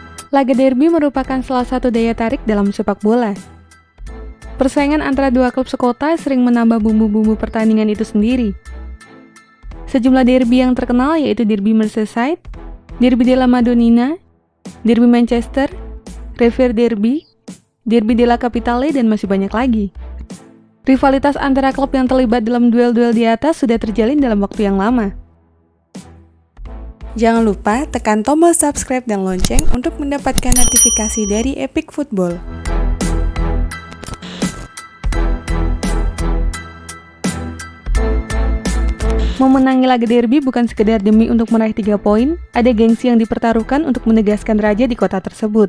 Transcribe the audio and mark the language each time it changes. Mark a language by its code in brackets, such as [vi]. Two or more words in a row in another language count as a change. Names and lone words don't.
[id] Laga derby merupakan salah satu daya tarik dalam sepak bola. Persaingan antara dua klub sekota sering menambah bumbu-bumbu pertandingan itu sendiri. Sejumlah derby yang terkenal yaitu Derby Merseyside, Derby della Madonnina, Derby Manchester, Riviera Derby, Derby della Capitale, dan masih banyak lagi. Rivalitas antara klub yang terlibat dalam duel-duel di atas sudah terjalin dalam waktu yang lama. Jangan lupa tekan tombol subscribe dan lonceng untuk mendapatkan notifikasi dari Epic Football. Memenangi laga derby bukan sekedar demi untuk meraih 3 poin, ada gengsi yang dipertaruhkan untuk menegaskan raja di kota tersebut.